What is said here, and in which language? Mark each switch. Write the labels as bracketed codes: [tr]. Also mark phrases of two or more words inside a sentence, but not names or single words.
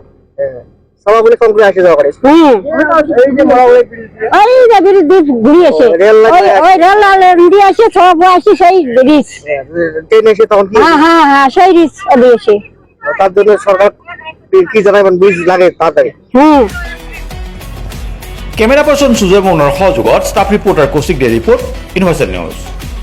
[bn] সবাই বলে ফোন করে আসে যাওয়া করে। ওই যে ব্রিজ ঘুরে আসে, ওই রেল লাইন দিয়ে আসে, সব আসে সেই ব্রিজ। ট্রেন এসে তখন কি? হ্যাঁ, সেই ব্রিজ দিয়ে আসে। তার জন্য সরকার কি জানাবেন? ব্রিজ লাগে তাড়াতাড়ি। [en] camera person [as] সুজয় মৌনৰ সহযোগত [en] staff reporter [as] কৌশিক দে ৰিপৰ্ট, ইউনিভাৰ্চেল নিউজ।